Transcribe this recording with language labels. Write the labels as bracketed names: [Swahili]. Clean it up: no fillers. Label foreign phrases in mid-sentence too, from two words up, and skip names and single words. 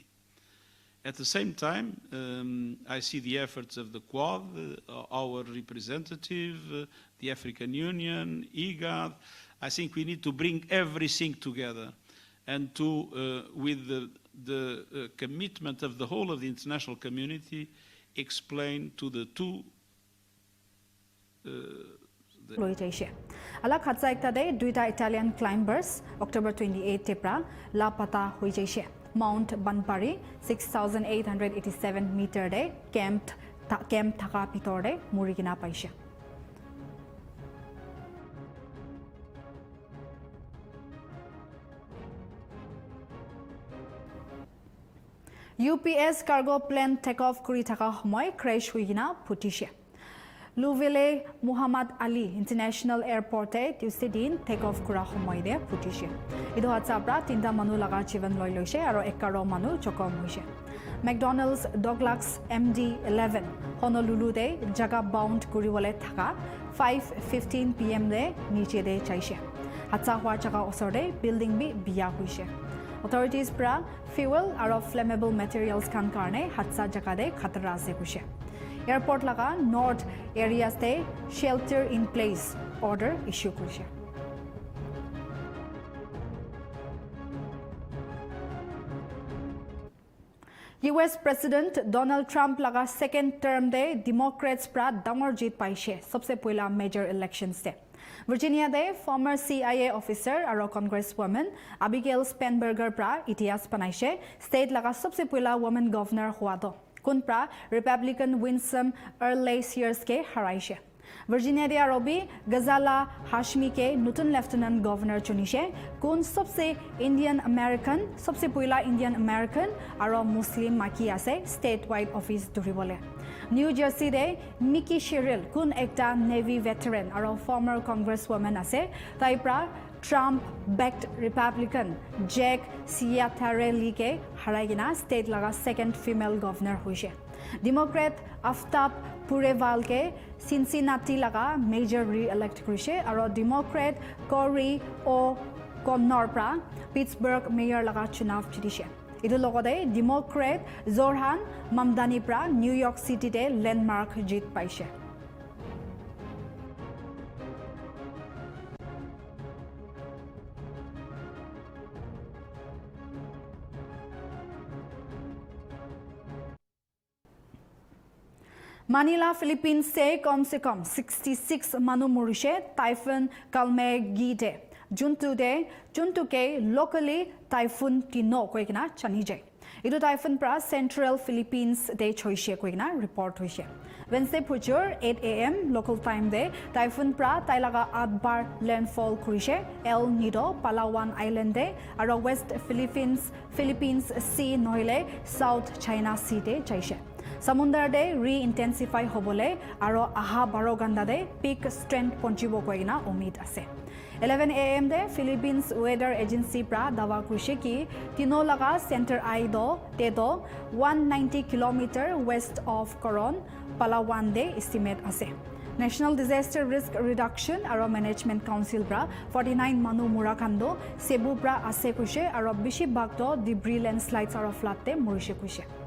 [English] At the same time, I see the efforts of the Quad, our representative, the African Union, IGAD. I think we need to bring everything together and to, with the commitment of the whole of the international community, explain to the two [Naga Pidgin] Alak hatsa ekta de duita [English] Italian climbers [Naga Pidgin] October 28 tepra lapata hoi jaise. Mount Banpari 6,887 meter de camp thaka pitor de murigina paise. [English] UPS cargo plane take off [Naga Pidgin] kuri thaka homoy crash huigina phutise. Luvele Muhammad Ali International Airport Tuesday din [English] take off [Naga Pidgin] kura homoy de phutise. Idu hatsapra tinta manu laga jivan loi loise aro ekaro manu chokom hoise. McDonald's Douglas MD-11 Honolulu de jaga bound kuriwale thaka 5:15 PM de niche de chaise. Hatsa hwa jaga osor de building bi biya hoise. Authorities pra fuel aro [English] flammable materials [Naga Pidgin] kan karne hatsa jaga de khatra ase hoise. Airport laga [English] north areas [Naga Pidgin] de [English] shelter in place order issue [Naga Pidgin] kurise. US President Donald Trump laga [English] second term [Naga Pidgin] de Democrats pra dangor jeet paise sabse poila [English] major elections [Naga Pidgin] de. Virginia de [English] former CIA officer [Naga Pidgin] aro congresswoman Abigail Spanberger pra itias panaise state laga sabse poila woman governor huado. Kunpra Republican Winsome Early Sears ke haraise. Virginia de Arobi Ghazala Hashmi ke Nutun [English] Lieutenant Governor [Naga Pidgin] chunishe kun sabse [English] Indian American [Naga Pidgin] sabse puila [English] Indian American [Naga Pidgin] aro Muslim maki ase [English] statewide office [Naga Pidgin] duribole. New Jersey de Mickey Sherrill kun ekta [English] Navy veteran [Naga Pidgin] aro [English] former congresswoman [Naga Pidgin] ase taipra Trump-backed Republican Jack Ciattarelli ke haraigina state laga [English] second female governor [Naga Pidgin] hoise. Democrat Aftab Pureval ke Cincinnati laga major re-elect kurise aro Democrat Cory O'Connor pra Pittsburgh mayor laga chunav jitise. Idu logode Democrat Zoran Mamdani pra New York City de landmark jit paise. Manila, Philippines से कम 66 मनु मुरिशे typhoon kalme gide. Juntu ke locally typhoon tino koikina chanije. Idu typhoon pra Central Philippines de choishe koikina report hoise. Wednesday puchur 8 AM [English] local time [Naga Pidgin] de typhoon pra tailaga adbar landfall kurishe El Nido Palawan Island de aro West Philippines Sea noile South China Sea de chaise. Samundar de re-intensify hobole aro aha baro ganda de [English] peak strength [Naga Pidgin] ponchibo koina umid ase. 11 AM de Philippines Weather Agency pra dawa kurishe ki tino laga center eye do te do 190 [English] km west of [Naga Pidgin] Coron Palawan de estimate ase. National Disaster Risk Reduction aro Management Council pra 49 manu murakando Cebu pra ase kuise aro bishi bagdo [English] debris landslides [Naga Pidgin] aro flood te murishe kuise.